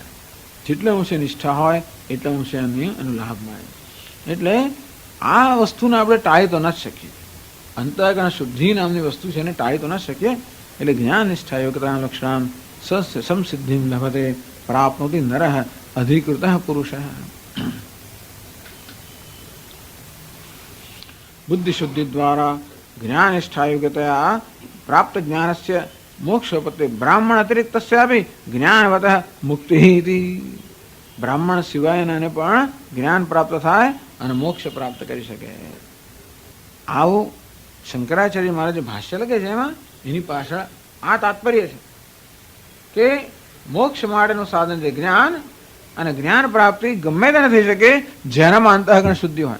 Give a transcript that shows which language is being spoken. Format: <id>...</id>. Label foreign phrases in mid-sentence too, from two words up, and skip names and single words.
<gu>જેટલે અંશે નિષ્ઠા હોય એટલે અંશે એનો લાભ મળે. એટલે આ વસ્તુને આપણે ટાળી તો ન જ શકીએ. અંતઃકરણ શુદ્ધિ નામની વસ્તુ છે એને ટાળી તો ન શકીએ.</gu> <sa>એટલે જ્ઞાન નિષ્ઠા યોગ્યતા લક્ષણામ સમસિદ્ધિ લભતે પ્રાપ્નોતિ નરઃ अधिकृतः पुरुषः। बुद्धिशुद्धि द्वारा ज्ञानिष्ठायुक्तया प्राप्त ज्ञानस्य मोक्षोपत्ति ब्राह्मण अतिरिक्तस्यापि ज्ञानवतः मुक्ति इति।</sa> <gu>બ્રાહ્મણ સિવાયનાને પણ જ્ઞાન પ્રાપ્ત થાય અને મોક્ષ પ્રાપ્ત કરી શકે. આવું શંકરાચાર્ય મહારાજે ભાષ્ય લખે છે. એમાં એની પાછળ આ તાત્પર્ય છે કે મોક્ષ માટેનું સાધન છે જ્ઞાન, અને જ્ઞાન પ્રાપ્તિ ગમે તે થઈ શકે જેનામાં અંતઃકરણ શુદ્ધિ હોય.</gu>